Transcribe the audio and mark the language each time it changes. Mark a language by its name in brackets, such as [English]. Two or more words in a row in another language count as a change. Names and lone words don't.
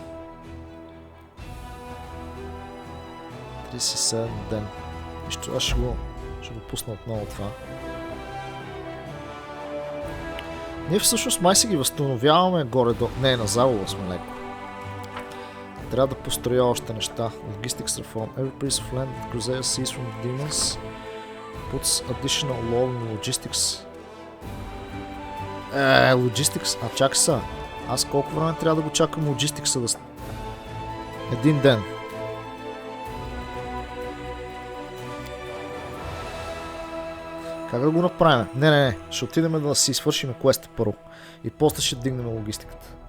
[Bulgarian] 37 ден. Нищо, аз ще го пусна отново това. Ние всъщност май си ги възстановяваме горе до... Не, на загуба сме леко. Трябва да построя още неща. [English] Logistics Reform. Every piece of land that Crusader sees from the demons puts additional load in logistics. Logistics. [Bulgarian] Чакай са. Аз колко време трябва да го чакам Logistics-а да... Един ден. Как да го направим? Не. Ще отидем да си свършим квеста първо. И после ще дигнем логистиката.